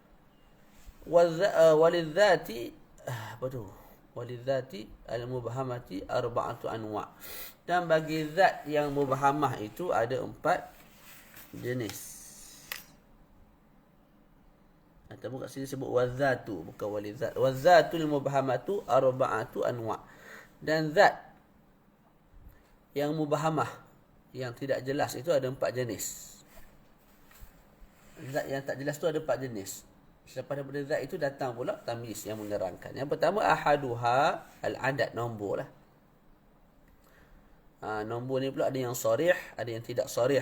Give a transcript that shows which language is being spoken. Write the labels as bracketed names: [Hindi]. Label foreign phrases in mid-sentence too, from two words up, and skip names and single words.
[Malay] Walidzati apa tu? [Arabic] وللذات المبهمة أربعة أنواع'. [Malay] Dan bagi zat yang mubhamah itu ada 4 jenis. Ataupun kat sini sebut wazatu, bukan walidzat. [Arabic] والذات المبهمة أربعة أنواع'. [Malay] Dan zat yang mubhamah, yang tidak jelas itu ada 4 jenis. Zat yang tak jelas tu ada 4 jenis. Selepas daripada zat itu datang pula tamyiz yang menerangkan. Yang pertama [Arabic] أحدها العدد, [Malay] nombor lah. Nombor ni pula ada yang sarih, ada yang tidak sarih.